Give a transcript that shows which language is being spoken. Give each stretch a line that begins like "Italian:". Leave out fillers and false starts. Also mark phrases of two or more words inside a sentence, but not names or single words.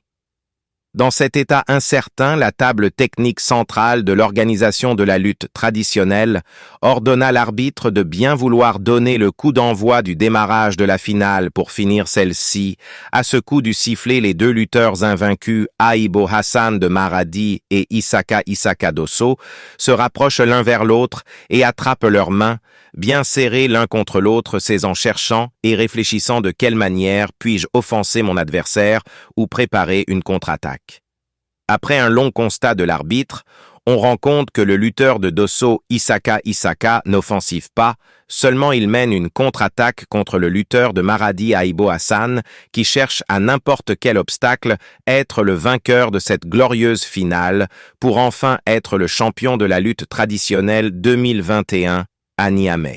French: Dans cet état incertain, la table technique centrale de l'organisation de la lutte traditionnelle ordonna l'arbitre de bien vouloir donner le coup d'envoi du démarrage de la finale pour finir celle-ci. À ce coup du sifflet, les deux lutteurs invaincus, Aibo Hassan de Maradi et Isaka Isaka Dosso, se rapprochent l'un vers l'autre et attrapent leurs mains, bien serrés l'un contre l'autre, en cherchant et réfléchissant de quelle manière puis-je offenser mon adversaire ou préparer une contre-attaque. Après un long constat de l'arbitre, on rend compte que le lutteur de Dosso Isaka Isaka n'offensive pas, seulement il mène une contre-attaque contre le lutteur de Maradi Aibo Hassan qui cherche à n'importe quel obstacle être le vainqueur de cette glorieuse finale pour enfin être le champion de la lutte traditionnelle 2021 à Niamey.